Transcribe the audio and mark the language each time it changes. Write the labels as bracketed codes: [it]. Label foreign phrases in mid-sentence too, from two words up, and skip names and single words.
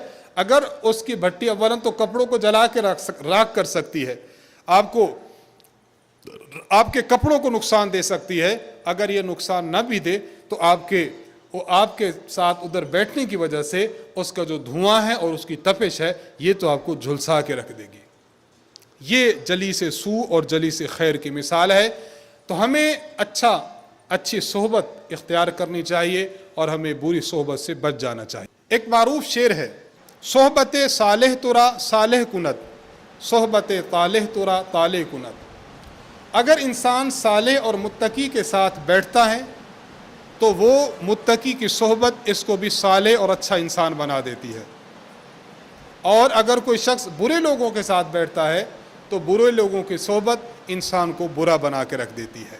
[ur] اگر اس کی بھٹی اولاً تو کپڑوں کو جلا کے راکھ کر سکتی ہے، آپ کے کپڑوں کو نقصان دے سکتی ہے، اگر یہ نقصان نہ بھی دے تو آپ کے ساتھ ادھر بیٹھنے کی وجہ سے اس کا جو دھواں ہے اور اس کی تپش ہے یہ تو آپ کو جھلسا کے رکھ دے گی۔ یہ [ar] جلیس سوء [ur] اور [ar] جلیس خیر [ur] کی مثال ہے۔ تو ہمیں اچھی صحبت اختیار کرنی چاہیے اور ہمیں بری صحبت سے بچ جانا چاہیے۔ ایک معروف شعر ہے، [fa] صحبت صالح ترا صالح کند، صحبت طالح ترا طالح کند۔ [ur] اگر انسان صالح اور متقی کے ساتھ بیٹھتا ہے تو وہ متقی کی صحبت اس کو بھی صالح اور اچھا انسان بنا دیتی ہے، اور اگر کوئی شخص برے لوگوں کے ساتھ بیٹھتا ہے تو برے لوگوں کی صحبت انسان کو برا بنا کے رکھ دیتی ہے۔